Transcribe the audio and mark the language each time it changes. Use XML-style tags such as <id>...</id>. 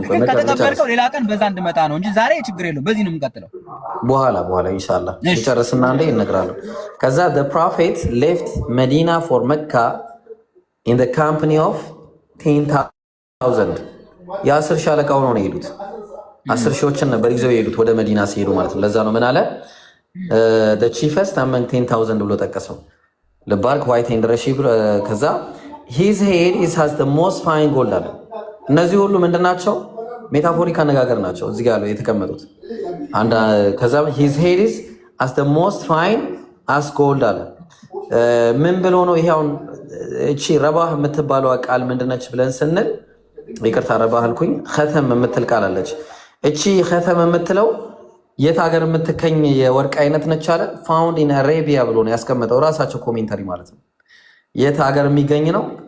<am>ከተቀበልከው ሌላ ቀን በዛ እንድመጣ ነው እንጂ ዛሬ ችግር የለውም። በዚህ ነው የምንቀጥለው። በኋላ ኢንሻአላህ ጨርስና እንደ እነግራለሁ። ከዛ</am> <en>the prophet left Medina for Mecca in the company of 10,000</en> <am>የ10 ሺህ አለቃ ሆነው ነው የሄዱት። 10 ሺዎችን ነበር ይዘው የሄዱት ወደ መዲና ሲሄዱ ማለት ነው። ለዛ ነው ምን አለ</am> <en>the chiefest among 10,000</en> <am>ብሎ ጠቀሰው።</am> <en>ልባርክ ዋይት ኤንድ ረሺ</en> <am>ከዛ</am> <en>his head has the most fine gold</en> <am>አለ። እነዚህ ሁሉ ምንድናቸው? ሜታፎሪክ አነጋገር ናቸው እዚህ ጋር የተቀመጡት። ከዛ</am> <en>his head is as the most fine as gold</en> <am>አለ። ምን ብሎ ነው ይሄ? አሁን እቺ ረባህ የምትባለው ቃል ምንድነች ብለን ስንል ይቅርታ ረባህ አልኩኝ። ኸተም የምትል ቃል አለች። እቺ ኸተም የምትለው የት ሀገር የምትገኝ የወርቅ አይነት ነች አለ።</am> <en>ፋውንድ ኢን አረቢያ</en> <am>ብሎ ነው ያስቀመጠው ራሳቸው ኮሜንተሪ ማለት ነው። የት ሀገር የሚገኝ ነው?</am>